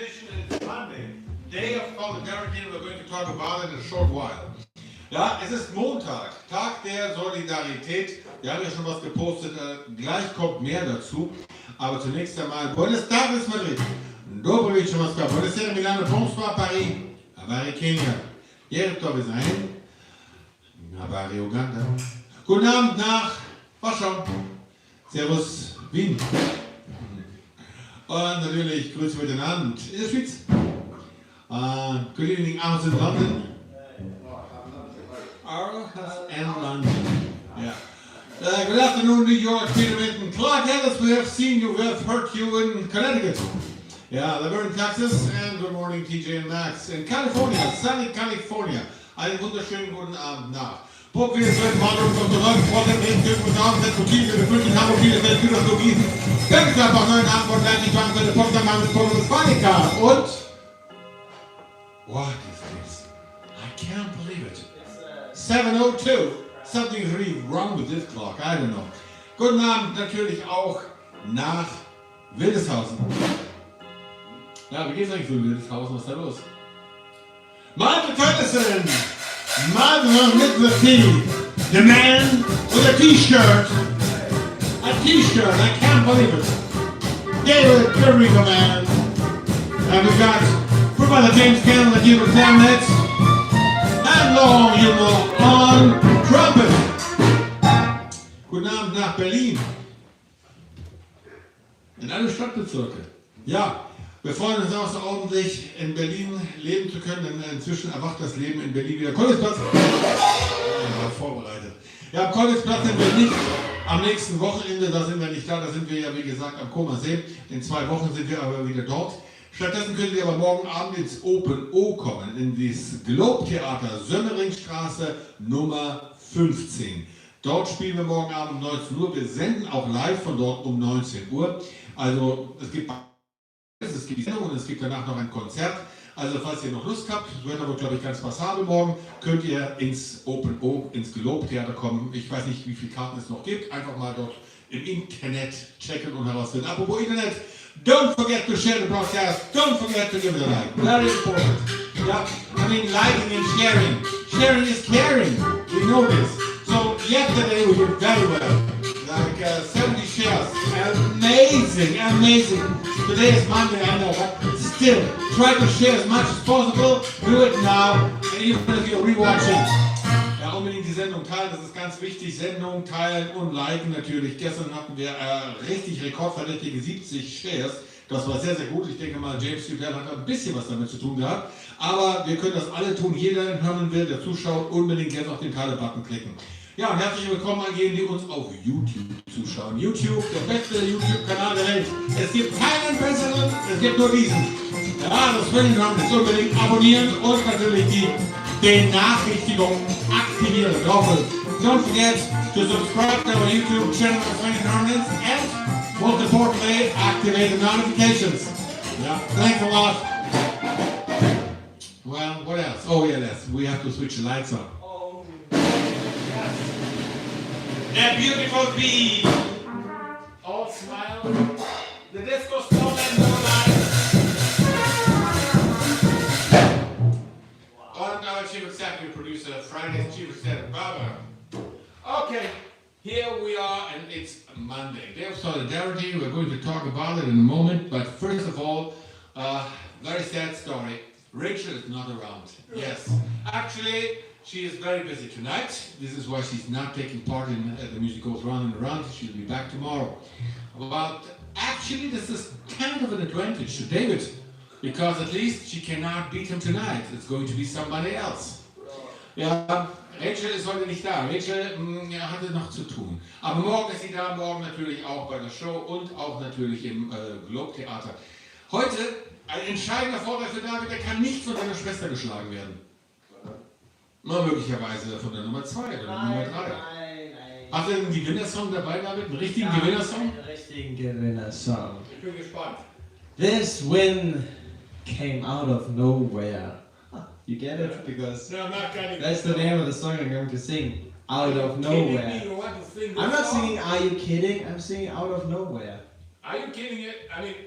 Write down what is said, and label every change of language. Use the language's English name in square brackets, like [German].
[English] Solidarity, we're going to talk about it in a short while. [German] Ja, es ist Montag, Tag der Solidarität. Wir haben ja schon was gepostet, gleich kommt mehr dazu. Aber zunächst einmal, [Spanish] Buenos Tardes Madrid, [Russian] Dobro вечер Москва, [Italian] Buonasera Milano, [French] bonsoir Paris, [Swahili] Habari Kenia, Yerto Visahin, Habari Uganda. [German] Guten Abend nach Warschau, Servus Wien. Und natürlich Grüße für den Abend in der Schweiz. [English] Good evening out in London. And London. Yeah. Good afternoon, New York, Peter Minton. Clark Ellis, we have seen you, we have heard you in Connecticut. Yeah, Laverne, Texas, and good morning, TJ and Max. In California, sunny California. [German] Einen wunderschönen guten Abend nach. Pop, wir sind mal auf der neuen Vorteil, den wir uns aufsetzen, die wir gefunden haben, die wir für das Logisen. Ganz einfach neuen Antwort, die ich machen würde, Pop, dann machen wir Pop, das Panika. [English] Und? What is this? I can't believe it. 7:02. Something's really wrong with this clock. I don't know. [German] Guten Abend natürlich auch nach Wildeshausen. Ja, wie geht's eigentlich so in Wildeshausen? Was ist da los? [English] Michael Tennison! Michael with the T. The man with a T-shirt. A T-shirt. I can't believe it. David Perico, man. And we got Brother James Cannon, the Cuban Clarinets. And long you know on trumpet. [German] Guten Abend nach Berlin. In alle Stadtbezirke. Ja, wir freuen uns außerordentlich, in Berlin leben zu können, denn inzwischen erwacht das Leben in Berlin wieder. Kollisplatz. Ja, vorbereitet. Ja, am Kollisplatz sind wir nicht am nächsten Wochenende, da sind wir nicht da, da sind wir ja wie gesagt am Koma See. In 2 Wochen sind wir aber wieder dort. Stattdessen könnt ihr aber morgen Abend ins Open O kommen, in das Globe-Theater, Sömmeringstraße Nummer 15. Dort spielen wir morgen Abend um 19 Uhr. Wir senden auch live von dort um 19 Uhr. Also es gibt die Sendung und es gibt danach noch ein Konzert. Also falls ihr noch Lust habt, wird aber glaube ich ganz passabel morgen, könnt ihr ins Open O, ins Globe-Theater kommen. Ich weiß nicht, wie viele Karten es noch gibt. Einfach mal dort im Internet checken und herausfinden. Apropos Internet. [English] Don't forget to share the broadcast. Don't forget to give it a like. Very important. Yeah, I mean liking and sharing. Sharing is caring. We know this. So yesterday we did very well. Like 70 shares. Amazing, amazing. Today is Monday, I know, but still try to share as much as possible. Do it now, and even if you're rewatching. [German] Ja, unbedingt die Sendung teilen, das ist ganz wichtig. Sendung teilen und liken natürlich. Gestern hatten wir richtig rekordverdächtige 70 Shares. Das war sehr, sehr gut. Ich denke mal, James Duval hat ein bisschen was damit zu tun gehabt. Aber wir können das alle tun. Jeder, der hören will, der zuschaut, unbedingt jetzt auf den Teile-Button klicken. Ja, und herzlich willkommen an jenen, die uns auf YouTube zuschauen. YouTube, der beste YouTube-Kanal der Welt. Es gibt keinen besseren, es gibt nur diesen. Ja, das will ich noch unbedingt abonnieren und natürlich die Benachrichtigung aktivieren. [English] Don't forget to subscribe to our YouTube channel for Swing Tournaments and most importantly, activate the notifications. Yeah, thanks a lot. Well, what else? Oh yeah, we have to switch the lights on. That beautiful beat. All smile. The disco stone and no lights. And our chief executive producer, Friday's chief executive, Barbara. Okay, here we are, and it's Monday. Day of Solidarity. We're going to talk about it in a moment, but first of all, very sad story. Rachel is not around. Yes, actually, she is very busy tonight. This is why she's not taking part in The Music Goes Round and Around. She'll be back tomorrow. But actually, this is kind of an advantage to David, because at least she cannot beat him tonight. It's going to be somebody else. [German] Ja, Rachel ist heute nicht da. Rachel hatte noch zu tun. Aber morgen ist sie da, morgen natürlich auch bei der Show und auch natürlich im Globe-Theater. Heute ein entscheidender Vorteil für David, der kann nicht von seiner Schwester geschlagen werden. Na, möglicherweise von der Nummer 2 oder der Nummer 3. Nein. Hast du einen Gewinnersong dabei, David? Einen richtigen Gewinnersong? Einen richtigen Gewinnersong. Ich bin gespannt. [English] This win came out of nowhere. You get it? Because no, I'm not getting that's the name of the song I'm going to sing. Out of nowhere. I'm not singing Are You Kidding? I'm singing Out of Nowhere. Are you kidding it? I mean...